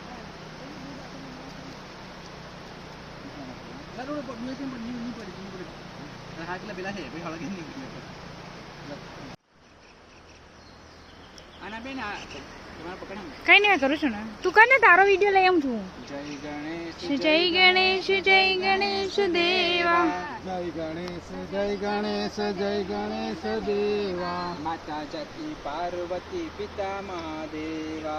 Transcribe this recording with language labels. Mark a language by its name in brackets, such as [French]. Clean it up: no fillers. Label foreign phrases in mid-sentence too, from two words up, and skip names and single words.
[Gujarati] કઈ નહીં, કરું છું ને. તું કર ને, તારો વિડીયો લઈ આવું છું. [Hindi] जय गणेश, जय गणेश देवा. जय गणेश, जय गणेश, जय गणेश देवा. माता जकी पार्वती पिता महादेवा.